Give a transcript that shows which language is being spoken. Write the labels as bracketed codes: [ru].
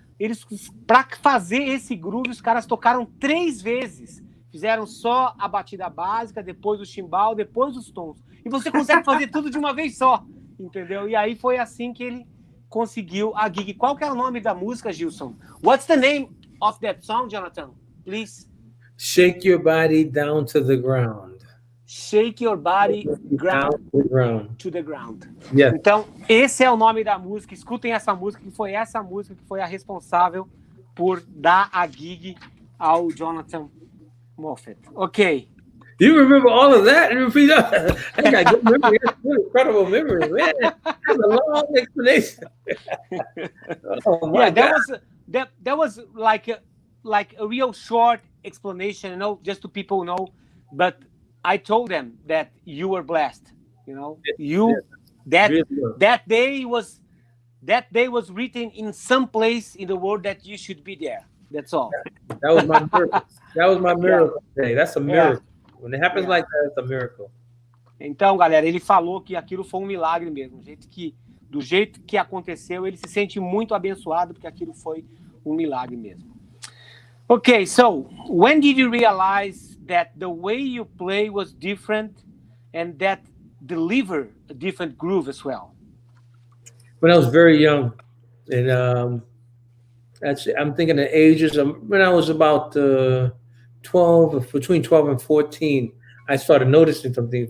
[pt] Eles, pra fazer esse groove, os caras tocaram 3 vezes. Fizeram só a batida básica, depois o chimbal, depois os tons. E você consegue fazer tudo de uma vez só, entendeu? E aí foi assim que ele conseguiu a gig. Qual que é o nome da música, Gilson? [en] What's the name of that song, Jonathan? Please. Shake Your Body Down to the Ground. Shake Your Body to the Ground. Yeah. [pt] Então, esse é o nome da música. Escutem essa música, que foi essa música que foi a responsável por dar a gig ao Jonathan Moffett. [en] Ok. You remember all of that? I got good memory. That's incredible memory, man. That's a long explanation. Oh my God. That was like a real short explanation, you know, just to people know. But I told them that you were blessed, you know. That day was written in some place in the world that you should be there. That's all. That was my miracle. That was my miracle today. That's a miracle. When it happens like that, it's a miracle. [pt] Então, galera, ele falou que aquilo foi um milagre mesmo. Do jeito que aconteceu, ele se sente muito abençoado porque aquilo foi um milagre mesmo. [en] Okay, so when did you realize that the way you play was different and that delivered a different groove as well? When I was very young, and I'm thinking the ages when I was about 12, between 12 and 14, I started noticing something.